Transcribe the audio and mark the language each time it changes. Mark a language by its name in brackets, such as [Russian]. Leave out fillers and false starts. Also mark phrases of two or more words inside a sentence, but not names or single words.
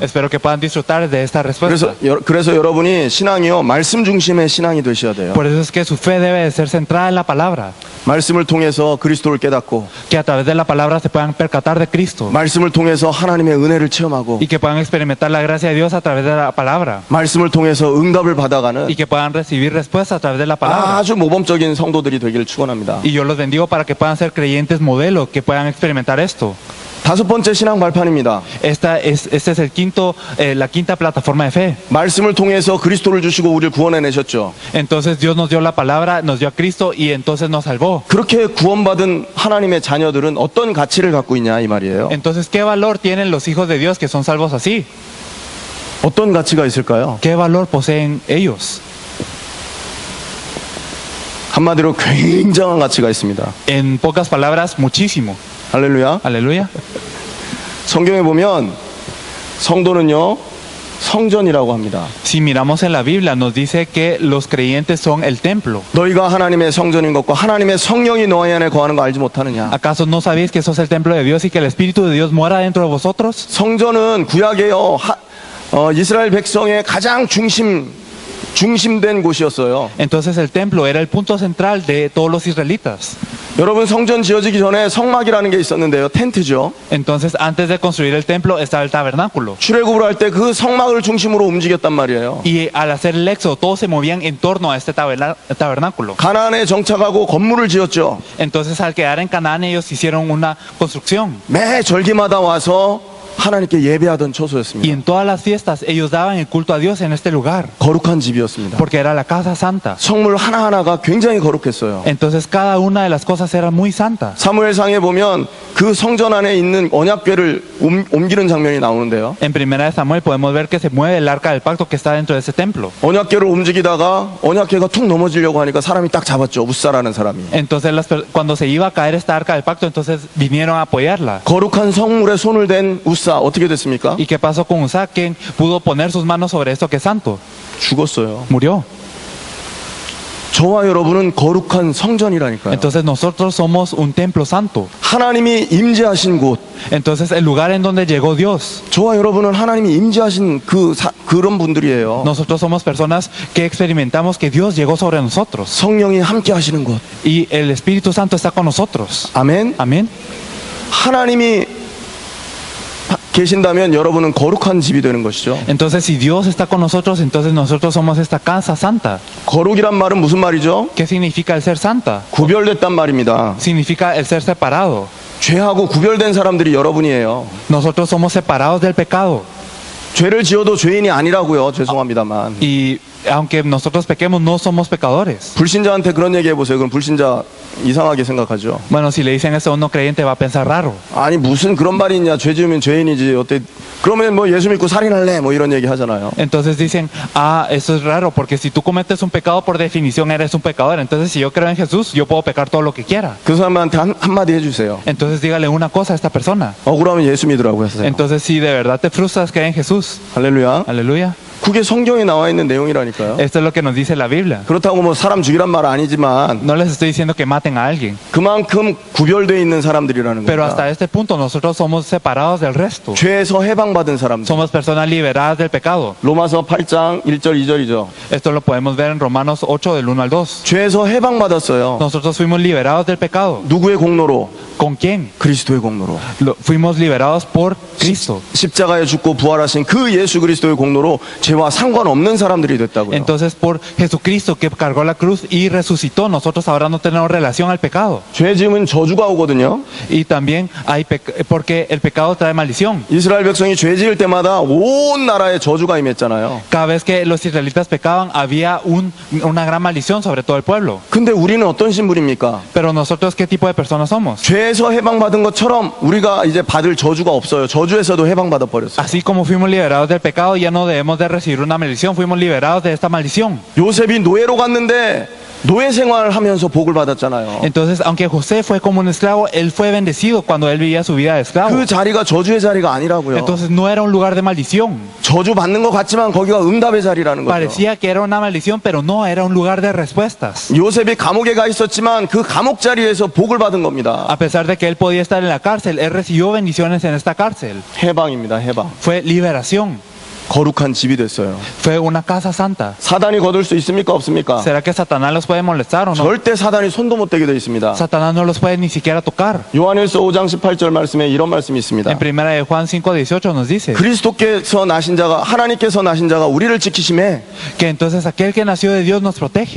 [Spanish] Espero que puedan disfrutar de esta respuesta. [Korean] 그래서 여러분이 신앙이요 말씀 중심의 신앙이 되셔야 돼요. [Spanish] Por eso es que su fe debe de ser centrada en la palabra. [Korean] 말씀을 통해서 그리스도를 깨닫고, [Spanish] Que a través de la palabra se puedan percatar de Cristo. [Korean] 말씀을 통해서 하나님의 은혜를 체험하고, [Spanish] Y que puedan experimentar la gracia de Dios a través de la palabra. [Korean] 말씀을 통해서 응답을 받아가는 [Spanish] Y que puedan recibir respuesta a través de la palabra. [Korean] 아주 모범적인 성도들이 되기를 축원합니다. [Spanish] Y yo los bendigo para que puedan ser creyentes modelo, que puedan experimentar esto. [Korean] 다섯 번째 신앙 발판입니다. [Spanish] Este es el la quinta plataforma de fe. [Korean] 말씀을 통해서 그리스도를 주시고 우리를 구원해내셨죠. [Spanish] Entonces Dios nos dio la palabra, nos dio a Cristo y entonces nos salvó. [Korean] 그렇게 구원받은 하나님의 자녀들은 어떤 가치를 갖고 있냐 이 말이에요. [Spanish] Entonces, ¿qué valor tienen los hijos de Dios que son salvos así? [Korean] 어떤 가치가 있을까요? [Spanish] ¿Qué valor poseen ellos? [Korean] 한마디로 굉장한 가치가 있습니다. [Spanish] En pocas palabras, muchísimo. [Korean] 할렐루야. [Spanish] Aleluya. [Korean] 성경에 보면 성도는요 성전이라고 합니다. [Spanish] Si miramos en la Biblia, nos dice que los creyentes son el templo. [Korean] 너희가 하나님의 성전인 것과 하나님의 성령이 너희 안에 거하는 거 알지 못하느냐? [Spanish] ¿Acaso no sabéis que sos el templo de Dios y que el Espíritu de Dios mora dentro de vosotros? [Korean] 성전은 구약에요 이스라엘 백성의 가장 중심된 곳이었어요. [Spanish] Entonces el templo era el punto central de todos los israelitas. [Korean] 여러분 성전 지어지기 전에 성막이라는 게 있었는데요. 텐트죠. [Spanish] Entonces antes de construir el templo estaba el tabernáculo. [Korean] 출애굽을 할 때 그 성막을 중심으로 움직였단 말이에요. [Spanish] Y al hacer el éxodo, todos se movían en torno a este tabernáculo. [Korean] 가나안에 정착하고 건물을 지었죠. [Spanish] Entonces al quedar en Canaán ellos hicieron una construcción. [Korean] 매 절기마다 와서 하나님께 예배하던 [Spanish] Y [Korean] 처소였습니다. [Spanish] en todas las fiestas ellos daban el culto a Dios en este lugar. [Korean] 거룩한 집이었습니다. [Spanish] Porque era la casa santa. [Korean] 성물 하나하나가 굉장히 거룩했어요. [Spanish] Entonces cada una de las cosas era muy santa. [Korean] 사무엘상에 보면 그 성전 안에 있는 언약궤를 옮기는 장면이 나오는데요. [Spanish] En primera de Samuel podemos ver que se mueve el arca del pacto que está dentro de ese templo. [Korean] 언약궤를 움직이다가 언약궤가 툭 넘어지려고 하니까 사람이 딱 잡았죠. 우사라는 사람이. [Spanish] Entonces cuando se iba a caer esta arca del pacto, entonces vinieron a apoyarla. [Korean] 거룩한 성물에 손을 댄 우사 어떻게 됐습니까? [Spanish] ¿Y qué pasó con Usa? ¿Quién pudo poner sus manos sobre esto que es santo? [Korean] 죽었어요. [Spanish] Murió. [Korean] 저와 여러분은 거룩한 성전이라니까요. [Spanish] Entonces nosotros somos un templo santo. [Korean] 하나님이 임재하신 곳. [Spanish] Entonces el lugar en donde llegó Dios. [Korean] 저와 여러분은 하나님이 임재하신 그런 분들이에요. [Spanish] Nosotros somos personas que experimentamos que Dios llegó sobre nosotros. [Korean] 성령이 함께 하시는 곳. [Spanish] Y el Espíritu Santo está con nosotros. [Korean] 아멘. [Spanish] Amén. [Korean] 하나님이 계신다면 여러분은 거룩한 집이 되는 것이죠. [Spanish] Entonces si Dios está con nosotros, entonces nosotros somos esta casa santa. [Korean] 거룩이란 말은 무슨 말이죠? [Spanish] ¿Qué significa el ser santa? [Korean] 구별됐단 말입니다. [Spanish] Significa el ser separado. [Korean] 죄하고 구별된 사람들이 여러분이에요. [Spanish] Nosotros somos separados del pecado. [Korean] 죄를 지어도 죄인이 아니라고요. 죄송합니다만. [Spanish] Y aunque nosotros pequemos, no somos pecadores. [Korean] 불신자한테 그런 얘기 해보세요. 그럼 불신자 이상하게 생각하죠. [Spanish] Bueno, si le dicen eso a un no creyente va a pensar raro. [Korean] 아니 무슨 그런 말이 있냐. 죄 지으면 죄인이지. 어때? 그러면 뭐 예수 믿고 살인할래? 뭐 이런 얘기 하잖아요. [Spanish] Entonces dicen, eso es raro, porque si tú cometes un pecado, por definición eres un pecador. Entonces si yo creo en Jesús, yo puedo pecar todo lo que quiera. [Korean] 그 사람한테 한마디 해주세요. [Spanish] Entonces dígale una cosa a esta persona. [Korean] 억울하면 예수 믿으라고 하세요. [Spanish] Entonces si de verdad te frustras, cree en Jesús. [Korean] 할렐루야. [Spanish] Aleluya. [Korean] 그게 성경에 나와 있는 내용이라니까요. [Spanish] Esto es lo que nos dice la Biblia. [Korean] 그렇다고 뭐 사람 죽이란 말 아니지만 [Spanish] No les estoy diciendo que maten a alguien, [Korean] 그만큼 구별되어 있는 사람들이라는 [Spanish] pero [Korean] 겁니다. [Spanish] hasta este punto nosotros somos separados del resto. [Korean] 죄에서 해방받은 사람들. [Spanish] Somos personas liberadas del pecado. [Korean] 로마서 8장 1절 2절이죠. [Spanish] Esto lo podemos ver en Romanos 8 del 1 al 2. [Korean] 죄에서 해방받았어요. [Spanish] Nosotros fuimos liberados del pecado. [Korean] 누구의 공로로? [Spanish] ¿Con quién? [Korean] 그리스도의 공로로. [Spanish] Fuimos liberados por Cristo. [Korean] 십자가에 죽고 부활하신 그 예수 그리스도의 공로로 죄와 상관없는 사람들이 됐다고요. [Spanish] Entonces por Jesucristo que cargó la cruz y resucitó, nosotros ahora no tenemos relación al pecado. [Korean] 죄 지으면 저주가 오거든요. [Spanish] Y también hay porque el pecado trae maldición. [Korean] 이스라엘 백성이 죄 지을 때마다 온 나라에 저주가 임했잖아요. [Spanish] Cada vez que los israelitas pecaban había una gran maldición sobre todo el pueblo. [Korean] 근데 우리는 어떤 신분입니까? [Spanish] Pero nosotros, ¿qué tipo de personas somos? [Korean] 죄에서 해방받은 것처럼 우리가 이제 받을 저주가 없어요. 저주에서도 해방받아 버렸어요. [Spanish] Así como fuimos liberados del pecado, ya no debemos de recibir una maldición, fuimos liberados de esta maldición. [Korean] 요셉이 노예로 갔는데 노예 생활하면서 복을 받았잖아요. [Spanish] Entonces, aunque José fue como un esclavo, él fue bendecido cuando él vivía su vida de esclavo. [Korean] 그 자리가 저주의 자리가 아니라고요. [Spanish] Entonces no era un lugar de maldición. [Korean] 저주 받는 것 같지만 거기가 응답의 자리라는 거죠. [Spanish] Parecía que era una maldición, pero no, era un lugar de respuestas. [Korean] 요셉이 감옥에 가 있었지만 그 감옥 자리에서 복을 받은 겁니다. [Spanish] A pesar de que él podía estar en la cárcel, él recibió bendiciones en esta cárcel. [Korean] 해방입니다. 해방. [Spanish] Fue liberación. [Korean] 거룩한 집이 됐어요. [Spanish] Fue una casa santa. [Korean] 사단이 거둘 수 있습니까? 없습니까? [Spanish] ¿Será que Satanás los puede molestar o no? [Korean] 절대 사단이 손도 못 대게 되어 있습니다. [Spanish] Satanás no los puede ni siquiera tocar. [Korean] 요한일서 5장 18절 말씀에 이런 말씀이 있습니다. [Spanish] En primera de Juan 5:18 nos dice [Korean] 그리스도께서 나신 자가 하나님께서 나신 자가 우리를 지키심에 [Spanish] que entonces aquel que nació de Dios nos protege.